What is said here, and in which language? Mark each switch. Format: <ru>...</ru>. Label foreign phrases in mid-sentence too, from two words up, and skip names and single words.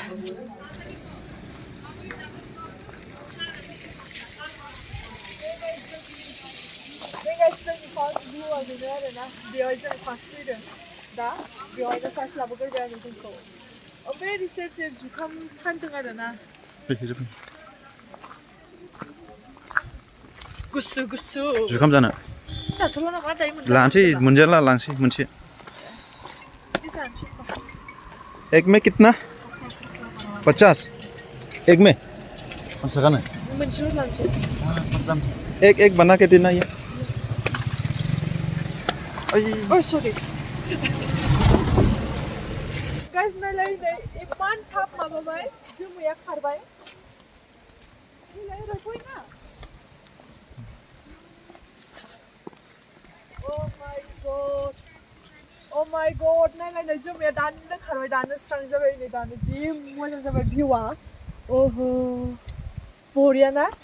<brx>जोंनि फार्स्ट भिउआ बेनो आरोना बेवहाय जों फार्स्ट फैदों दा बेवहायनो फार्स्ट लाबोग्रोबाय आरो जोंखौ ओमफ्राय रिसेट जुखाम फानदों आरोना गुसु गुसु जुखाम जानो जाथ'ला नामा दायो लानोसै मोनजाला लांसै मोनसे</brx> <hi>एक में कितना 50 एक में</hi> <brx>मानसियानो मोनसेल' लानोसै</brx> <hi>एक बना के देना ये</hi> <en>Oh, sorry. Guys,</en> <brx>नायलाय नै इमान थाब माबाबाय जोमैया खारबाय नायलाय फैना</brx> <en>Oh my god</en> <brx>नायलाय नै जोमैया दानो खारबाय दानो स्रां जाबाय नै दानो जि मोजां जाबाय भिउआ ओहो बरिया ना</brx>